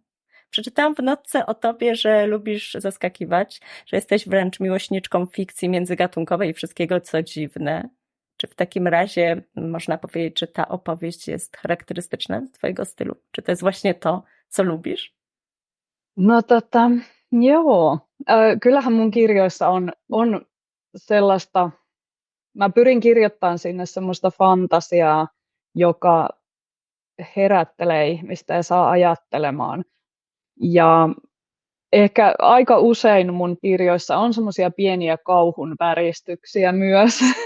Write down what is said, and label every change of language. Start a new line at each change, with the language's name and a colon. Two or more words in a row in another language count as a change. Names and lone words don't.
Polish: Przeczytałam w notce o tobie, że lubisz zaskakiwać, że jesteś wręcz miłośniczką fikcji międzygatunkowej i wszystkiego, co dziwne. Czy w takim razie można powiedzieć, że ta opowieść jest charakterystyczna z twojego stylu? Czy to jest właśnie to, co lubisz?
Finnish: No joo. Kyllähän mun kirjoissa on sellaista, mä pyrin kirjoittamaan sinne semmoista fantasiaa, joka herättelee ihmistä ja saa ajattelemaan. Ja ehkä aika usein mun kirjoissa on semmoisia pieniä kauhun väristyksiä myös.